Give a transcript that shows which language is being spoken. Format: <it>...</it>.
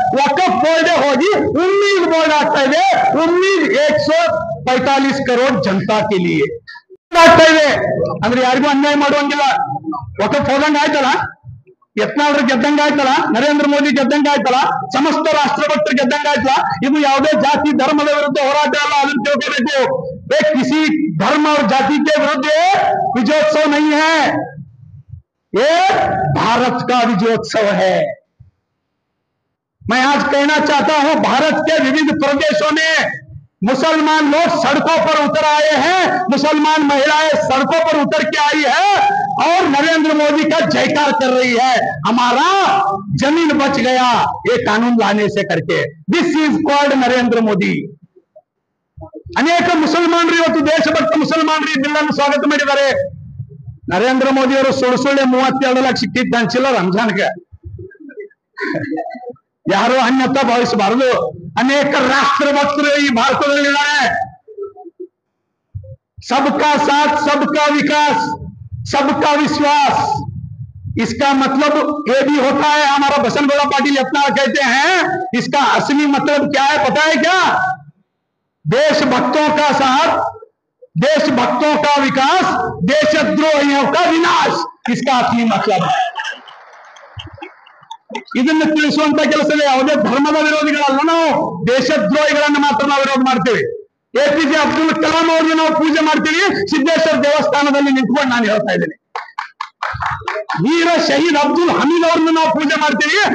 <kn>Waqf board ಹೋಗಿ ಉಮ್ಮೀದ್ board ಆಗ್ತಾ ಇದೆ. ಉಮ್ಮೀದ್ 145</kn> <hi>ಕರೋಡ್ ಜನತಾ ಕೆ ಲಿಯೆ</hi> <kn>ಆಗ್ತಾ ಇದೆ. ಅಂದ್ರೆ ಯಾರಿಗೂ ಅನ್ಯಾಯ ಮಾಡುವಂಗಿಲ್ಲ. ವಕಫ್ ಹೋದಂಗ ಆಯ್ತಲ್ಲ, ಯತ್ನಾಳರು ಗೆದ್ದಂಗ ಆಯ್ತಲ್ಲ, ನರೇಂದ್ರ ಮೋದಿ ಗೆದ್ದಂಗ ಆಯ್ತಲ್ಲ, ಸಮಸ್ತ ರಾಷ್ಟ್ರಭಕ್ತರು ಗೆದ್ದಂಗ ಆಯ್ತಲ್ಲ. ಇದು ಯಾವುದೇ ಜಾತಿ ಧರ್ಮದ ವಿರುದ್ಧ ಹೋರಾಟ ಅಲ್ಲ, ಅದನ್ನು ತಿಳ್ಕೋಬೇಕು.</kn> <hi>किसी धर्म और जाति के विरुद्ध विजयोत्सव नहीं है, ये भारत का विजयोत्सव है। मैं आज कहना चाहता हूं, भारत के विविध प्रदेशों में मुसलमान लोग सड़कों पर उतर आए हैं, मुसलमान महिलाएं सड़कों पर उतर के आई है और नरेंद्र मोदी का जयकार कर रही है। हमारा जमीन बच गया ये कानून लाने से करके।</hi> <en>This is called Narendra Modi.</en> <kn>ಅನೇಕ ಮುಸಲ್ಮಾನರು ಇವತ್ತು ದೇಶಭಕ್ತ ಮುಸಲ್ಮಾನರು ಈ ಬಿಲ್ ಅನ್ನು ಸ್ವಾಗತ ಮಾಡಿದ್ದಾರೆ. ನರೇಂದ್ರ ಮೋದಿ ಅವರು ಸುಳ್ಳು 32 ಲಕ್ಷ ಕಿಟ್ ಹಂಚಿಲ್ಲ ರಂಜಾನ್ಗೆ. ಯಾರು ಅನ್ಯತಾ ಭಾವಿಸಬಾರದು. ಅನೇಕ ರಾಷ್ಟ್ರಭಕ್ತರು ಈ ಭಾರತದಲ್ಲಿದ್ದಾರೆ.</kn> <hi>सबका साथ, सबका विकास, सबका विश्वास, इसका मतलब ये भी होता है। हमारा बसनगौड़ा पाटिल अपना कहते हैं, इसका असली मतलब क्या है पता है क्या? देशभक्तों का साथ, देशभक्तों का विकास, देशद्रोहियों का विनाश, इसका असली मतलब है।</hi> <kn>ಇದನ್ನು ತಿಳಿಸುವಂತ ಕೆಲಸವೇ ಯಾವುದೇ ಧರ್ಮದ ವಿರೋಧಿಗಳಲ್ಲ, ನಾವು ದೇಶದ್ರೋಹಿಗಳನ್ನು ಮಾತ್ರ ನಾವು ವಿರೋಧ ಮಾಡ್ತೇವೆ. APJ ಅಬ್ದುಲ್ ಕಲಾಂ ಅವ್ರನ್ನ ನಾವು ಪೂಜೆ ಮಾಡ್ತೀವಿ. ಸಿದ್ದೇಶ್ವರ ದೇವಸ್ಥಾನದಲ್ಲಿ ನಿಂತ್ಕೊಂಡು ನಾನು ಹೇಳ್ತಾ ಇದ್ದೇನೆ, ವೀರ ಶಹೀದ್ ಅಬ್ದುಲ್ ಹಮೀದ್ ಅವ್ರನ್ನ ನಾವು ಪೂಜೆ ಮಾಡ್ತೀವಿ.</kn>